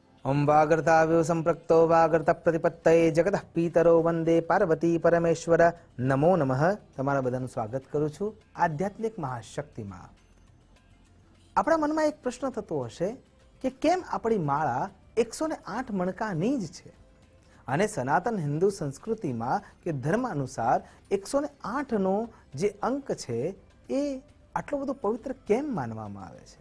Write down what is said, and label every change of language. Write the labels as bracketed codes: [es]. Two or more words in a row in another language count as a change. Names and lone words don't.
[sa] ओम वागर्ताव्यो संप्रक्तो वागर्त प्रतिपत्तये जगतः पीतरो वंदे पार्वती परमेश्वर नमो नमः। [gu] તમારા બધાનું સ્વાગત કરું છું આધ્યાત્મિક મહાશક્તિમાં। આપણા મનમાં એક પ્રશ્ન થતો હશે કે કેમ આપણી માળા 108 મણકાની જ છે અને સનાતન હિન્દુ સંસ્કૃતિમાં કે ધર્મ અનુસાર 108 નો જે અંક છે એ આટલો બધો પવિત્ર કેમ માનવામાં આવે છે?